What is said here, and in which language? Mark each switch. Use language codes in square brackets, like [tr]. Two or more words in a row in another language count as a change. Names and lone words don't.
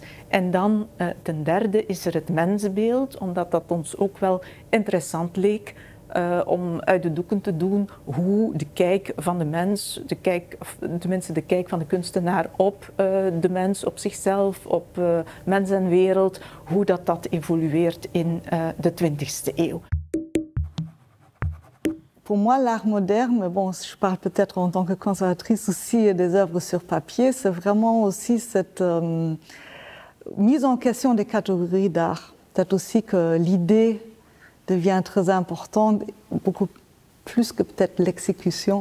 [nl] En dan ten derde is er het mensenbeeld, omdat dat ons ook wel interessant leek. Om uit de doeken te doen hoe de kijk van de mens, of tenminste de kijk van de kunstenaar op de mens, op zichzelf, op mens en wereld, hoe dat evolueert in de 20e eeuw. [fr] Pour moi, l'art moderne, mais bon, je parle peut-être en tant que conservatrice aussi des œuvres sur papier, c'est vraiment aussi cette mise en question des catégories d'art. Peut-être aussi que l'idée devient très importante, beaucoup plus que peut-être l'exécution.